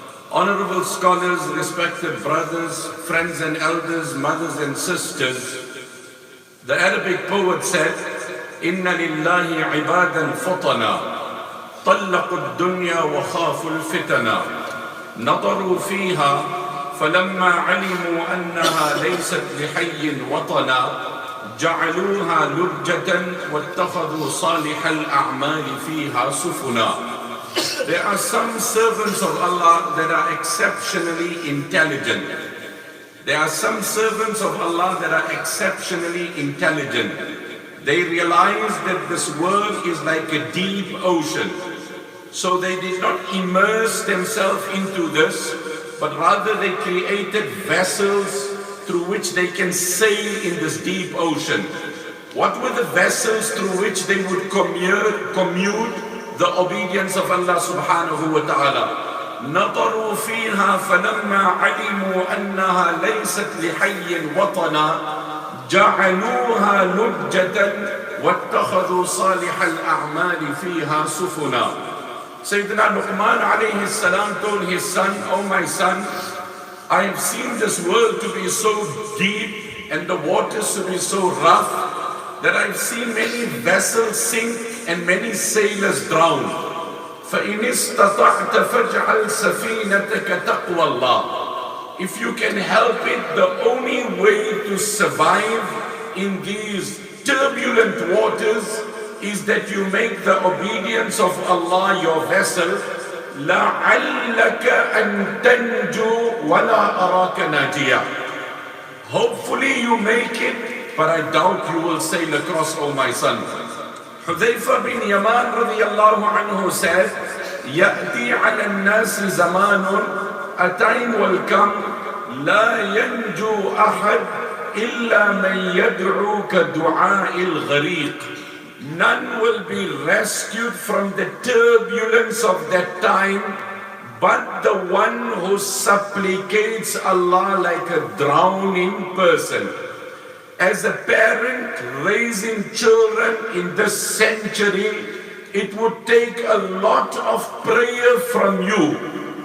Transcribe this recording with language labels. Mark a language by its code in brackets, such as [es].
[en] Honorable scholars, respected brothers, friends and elders, mothers and sisters, the Arabic poet said, [ar] إن لله عبادا فطنا طلقوا الدنيا وخافوا الفتنا نظروا فيها فلما علموا أنها ليست لحي وطنا جعلوها لجة واتخذوا صالح الأعمال فيها سفنا. [en] There are some servants of Allah that are exceptionally intelligent. There are some servants of Allah that are exceptionally intelligent. They realize that this world is like a deep ocean. So they did not immerse themselves into this, but rather they created vessels through which they can sail in this deep ocean. What were the vessels through which they would commute the obedience of Allah subhanahu wa ta'ala? [ar] نظروا فيها فلما علموا أنها ليست لحي وطنا جعلوها لجة واتخذوا صالح الأعمال فيها سفنا. [en] Sayyidina Luqman alayhi salam told his son, "Oh my son, I have seen this world to be so deep and the waters to be so rough that I've seen many vessels sink and many sailors drown. [ar] فَإِنِ اسْتَطَعْتَ فَاجْعَلْ سَفِينَتَكَ تَقْوَى اللَّهِ." [en] If you can help it, the only way to survive in these turbulent waters is that you make the obedience of Allah your vessel. [ar] لَعَلَّكَ أَن تَنْجُو وَلَا أَرَاكَ نَاجِيًا. [en] Hopefully you make it, but I doubt you will sail across, O my son. Hudhayfa bin Yaman radiyallahu anhu said, [ar] يَأْتِي عَلَى النَّاسِ زَمَانٌ, [en] a time will come, [ar] لَا يَنْجُو أَحَدٍ إِلَّا مَنْ يَدْعُو كَدُعَاءِ الْغَرِيقِ. [en] None will be rescued from the turbulence of that time, but the one who supplicates Allah like a drowning person. As a parent raising children in this century, it would take a lot of prayer from you.